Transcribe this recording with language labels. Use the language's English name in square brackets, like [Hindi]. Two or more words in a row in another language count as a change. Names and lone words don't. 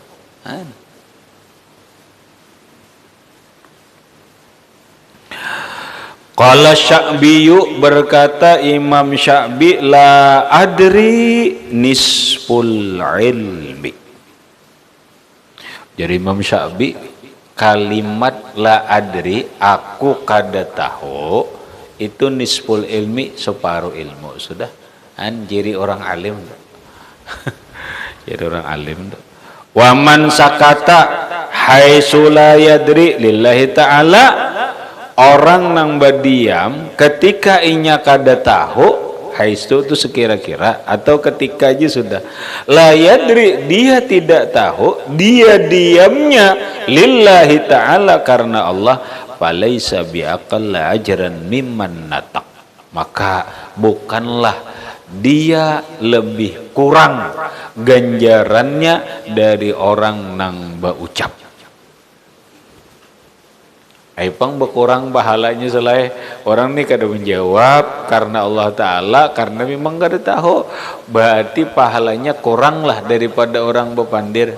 [Arabic] قال الشعبي, [Banjar] berkata Imam Sya'bi, [Arabic] لا أدري نصف العلم. [Banjar] Jadi Imam Sya'bi kalimat [Arabic] لا أدري, [Banjar] aku kada tahu, itu [Arabic] نصف العلم, [Banjar] separuh ilmu. Sudah jadi orang alim. Jadi orang alim. [Arabic] ومن سكت حيث لا يدري لله تعالى, [Banjar] orang nang berdiam ketika inya kada tahu, haistu itu sekira-kira atau ketika aja sudah [Arabic] لا يدري, [Banjar] dia tidak tahu, dia diamnya [Arabic] لله تعالى [Banjar] karena Allah, [Arabic] فليس بأقل أجرا ممن نطق, [Banjar] maka bukanlah dia lebih kurang ganjarannya dari orang nang berucap. Aipang berkurang pahalanya selain orang ini kada menjawab karena Allah Ta'ala, karena memang kada tahu, berarti pahalanya kuranglah daripada orang berpandir.